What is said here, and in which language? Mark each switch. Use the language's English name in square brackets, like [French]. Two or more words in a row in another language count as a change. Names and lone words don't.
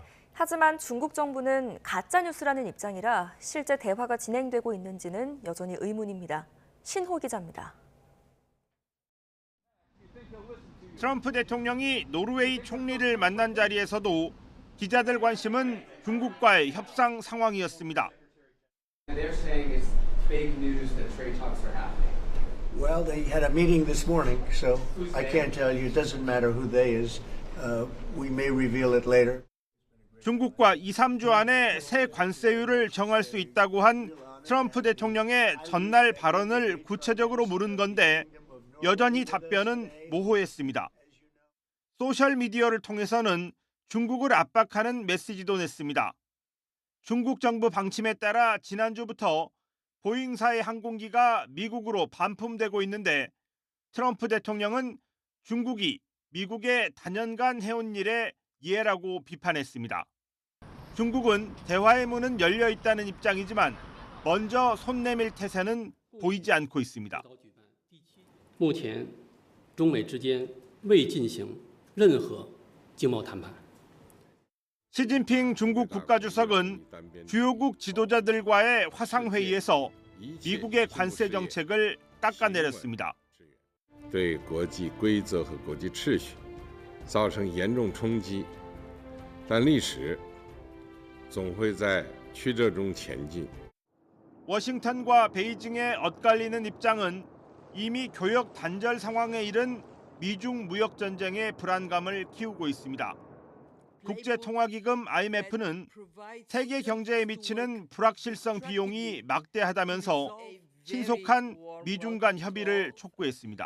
[Korean] 하지만 중국 정부는 가짜뉴스라는 입장이라 실제 대화가 진행되고 있는지는 여전히 의문입니다. 신호 기자입니다. 트럼프 대통령이 노르웨이 총리를 만난 자리에서도 기자들 관심은 중국과의 협상 상황이었습니다. [English] Well, they had a meeting this morning, so I can't tell you. It doesn't matter who they is. We may reveal it later. [Korean] 중국과 2, 3주 안에 새 관세율을 정할 수 있다고 한 트럼프 대통령의 전날 발언을 구체적으로 물은 건데 여전히 답변은 모호했습니다. 소셜미디어를 통해서는 중국을 압박하는 메시지도 냈습니다. 중국 정부 방침에 따라 지난주부터 보잉사의 항공기가 미국으로 반품되고 있는데 트럼프 대통령은 중국이 미국에 단연간 해온 일의 예라고 비판했습니다. 중국은 대화의 문은 열려 있다는 입장이지만 먼저 손 내밀 태세는 보이지 않고 있습니다. [Chinese] 目前中美之间未进行任何经贸谈判。 [Korean] 시진핑 중국 국가주석은 주요국 지도자들과의 화상회의에서 미국의 관세 정책을 깎아내렸습니다. [Chinese] 对国际规则和国际秩序造成严重冲击，但历史总会在曲折中前进。 [Korean] 워싱턴과 베이징의 엇갈리는 입장은 이미 교역 단절 상황에 이른 미중 무역 전쟁의 불안감을 키우고 있습니다. 국제통화기금 IMF는 세계 경제에 미치는 불확실성 비용이 막대하다면서 신속한 미중 간 협의를 촉구했습니다.